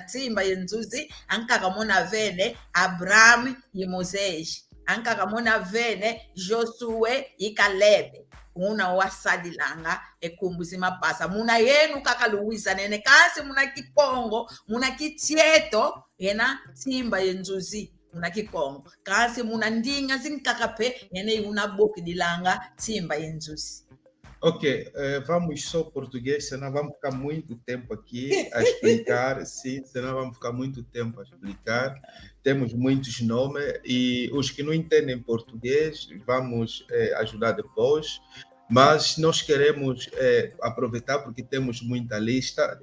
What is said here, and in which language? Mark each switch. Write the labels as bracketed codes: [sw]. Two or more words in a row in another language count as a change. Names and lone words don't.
[kg] tsimba yenzuzi ankakamona vene Abraham yimozeji ankakamona vene Josue ikalebe una wasadi langa ekumbuzi mapasa muna yenu kakaluwiza nene kasi muna kipongo muna kitieto yena tsimba yenzuzi muna kipongo kasi muna ndinga zinkakape yene una boki dilanga tsimba yenzuzi. [pt] Ok, vamos só português, senão vamos ficar muito tempo aqui a explicar, sim, senão vamos ficar muito tempo a explicar. Temos muitos nomes e os que não entendem português, vamos ajudar depois. Mas nós queremos aproveitar porque temos muita lista.